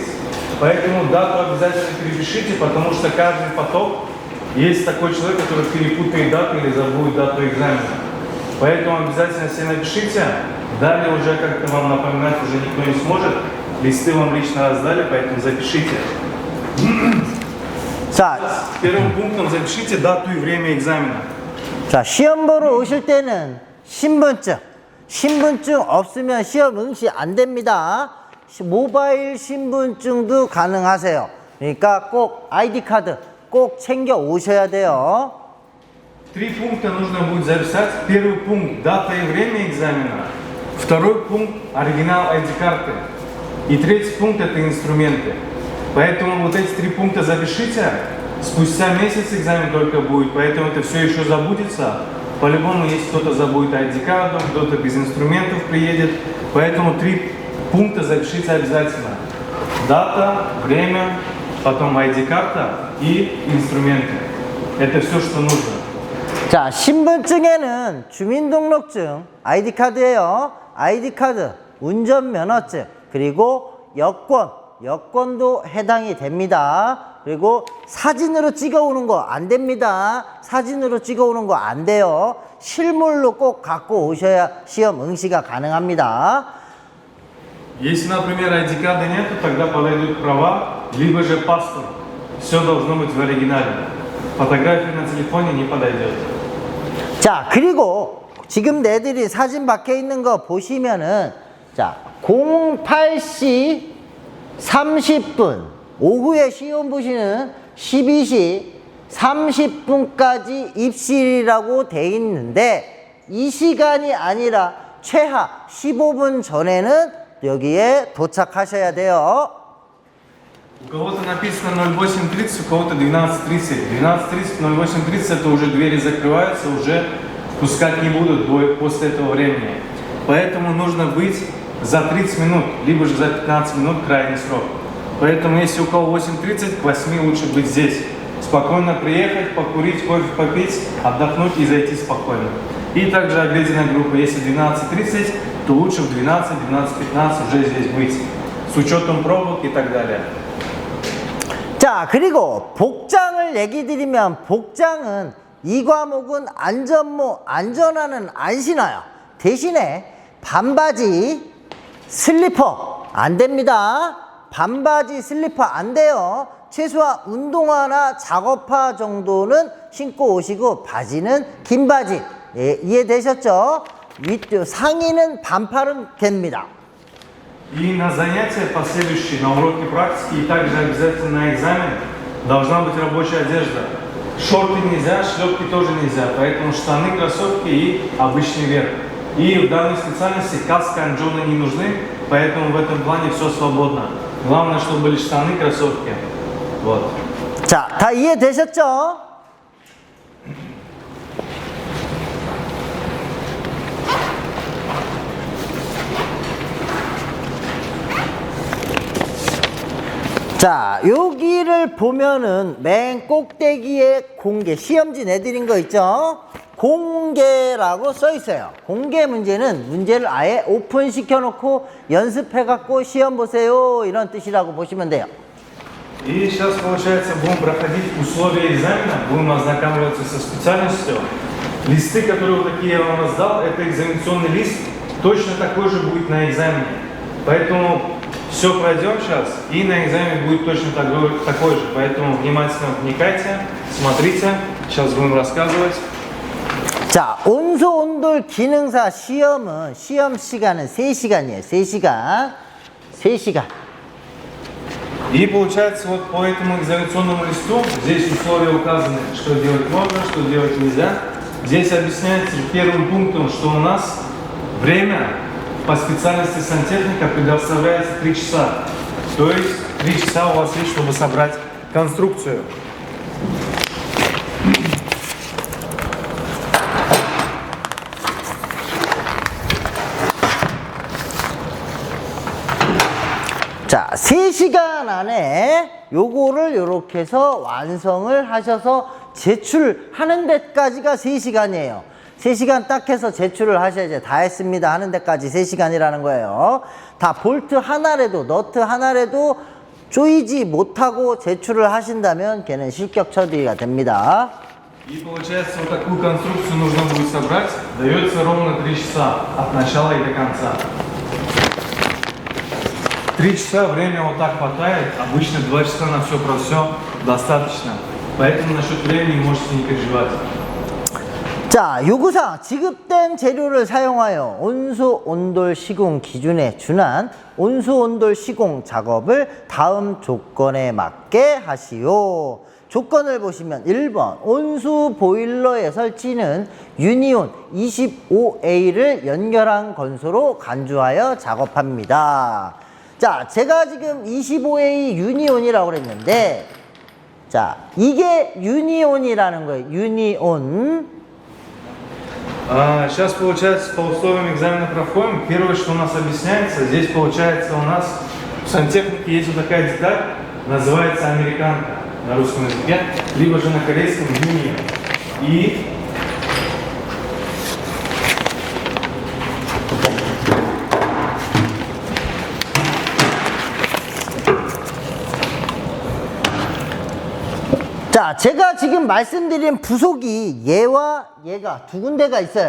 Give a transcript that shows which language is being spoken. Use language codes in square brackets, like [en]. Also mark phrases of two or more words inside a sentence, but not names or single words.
[ru] Поэтому дату обязательно перепишите, потому что каждый поток есть такой человек, который перепутает дату или забудет дату экзамена. Поэтому обязательно все напишите. Далее уже как-то вам напоминать уже никто не сможет. Листы вам лично раздали, поэтому запишите. [ko] 자, [ru] Первым пунктом запишите дату и время экзамена. [ko] 자, 시험 보러 오실 때는 신분증 없으면 시험 응시 안 됩니다. 모바일 신분증도 가능하세요. 그러니까 꼭 아이디 카드 꼭 챙겨 오셔야 돼요. [ru] 3 пункта нужно будет записать. Первый пункт – дата и время экзамена. Второй пункт – оригинал ID-карты. И третий пункт – это инструменты. Поэтому вот эти 3 пункта запишите. Спустя месяц экзамен только будет, поэтому это все еще забудется. По-любому, если кто-то забудет ID-карту, кто-то без инструментов приедет. Поэтому 3 пункта запишите обязательно. Дата, время, потом ID-карта и инструменты. Это все, что нужно. [ko] 자, 신분증에는 주민등록증, 아이디카드예요. 아이디카드, 운전면허증, 그리고 여권도 해당이 됩니다. 그리고 사진으로 찍어오는 거 안 됩니다. 사진으로 찍어오는 거 안 돼요. 실물로 꼭 갖고 오셔야 시험 응시가 가능합니다. [ru] Если, например, ID-карты нету, тогда подойдут права, либо же паспорт. Все должно быть в оригинале. Фотография на телефоне не подойдет. 자, 그리고 지금 내드린 사진 박혀 있는 거 보시면은 자, 08시 30분 오후에 시험 보시는 12시 30분까지 입실이라고 돼 있는데 이 시간이 아니라 최하 15분 전에는 여기에 도착하셔야 돼요. У кого-то написано 08:30, у кого-то 12:30. 12:30, 08:30 это уже двери закрываются, уже пускать не будут после этого времени. Поэтому нужно быть за 30 минут, либо же за 15 минут крайний срок. Поэтому если у кого 8:30, к 8 лучше быть здесь. Спокойно приехать, покурить, кофе попить, отдохнуть и зайти спокойно. И также обеденная группа. Если 12:30, то лучше в 12, 12:15 уже здесь быть. С учетом пробок и так далее. [ko] 자, 그리고 복장을 얘기 드리면 복장은 이 과목은 안전화는 안 신어요. 대신에 반바지, 슬리퍼 안 됩니다. 반바지, 슬리퍼 안 돼요. 최소한 운동화나 작업화 정도는 신고 오시고 바지는 긴 바지. 예, 이해되셨죠? 상의는 반팔은 됩니다. [ru] И на занятия последующие, на уроки практики и также обязательно на экзамен должна быть рабочая одежда. Шорты нельзя, шлепки тоже нельзя, поэтому штаны, кроссовки и обычный верх. И в данной специальности каска, анджоны не нужны, поэтому в этом плане все свободно. Главное, чтобы были штаны, кроссовки. Вот. [ko] 자, 다 이해되셨죠? 자, 여기를 보면은 맨 꼭대기에 공개, 시험지 내드린 거 있죠? 공개라고 써 있어요. 공개 문제를 아예 오픈 시켜놓고 연습해갖고 시험 보세요. 이런 뜻이라고 보시면 돼요. [ru] И сейчас, получается, будем проходить условия экзамена, будем ознакомливаться со специальностью. Листы, которые вот такие я вам раздал, это экзаменационный лист, точно такой же будет на экзамене. Поэтому Все пройдем сейчас, и на экзамене будет точно такой же. Поэтому внимательно вникайте, смотрите. Сейчас будем рассказывать. [ko] 자, 온수 온돌 기능사 시험은 시험 시간은 3시간이에요. 3시간. 3시간. [ru] И получается, вот по этому экзаменационному листу здесь условия указаны, что делать можно, что делать нельзя. Здесь объясняется первым пунктом, что у нас время по специальности сантехника предоставляется 3 часа. То есть 3 часа у вас есть, чтобы собрать конструкцию. [ko] 자, 3시간 안에 요거를 요렇게 해서 완성을 하셔서 제출하는 데까지가 3시간이에요. 3시간 딱 해서 제출을 하셔야지 다 했습니다 하는 데까지 3시간이라는 거예요. 다 볼트 하나라도 너트 하나라도 조이지 못하고 제출을 하신다면 걔는 실격 처리가 됩니다. [ru] И получается, вот такую конструкцию нужно будет собрать. Дается ровно 3 часа от начала и до конца. 3 часа время вот так хватает, обычно 2 часа на все про все достаточно. Поэтому насчет времени можете не переживать. [ko] 자, 요구사항 지급된 재료를 사용하여 온수 온돌 시공 기준에 준한 온수 온돌 시공 작업을 다음 조건에 맞게 하시오. 조건을 보시면 1번 온수 보일러의 설치는 유니온 25A를 연결한 건소로 간주하여 작업합니다. 자, 제가 지금 25A 유니온이라고 그랬는데, 자, 이게 유니온이라는 거예요. 유니온. [ru] Сейчас, получается, по условиям экзамена проходим. Первое, что у нас объясняется, здесь, получается, у нас в сантехнике есть вот такая деталь, называется американка на русском языке, либо же на корейском юнион. И [ko] 자, 제가 지금 말씀드린 부속이 얘와 얘가 두 군데가 있어요.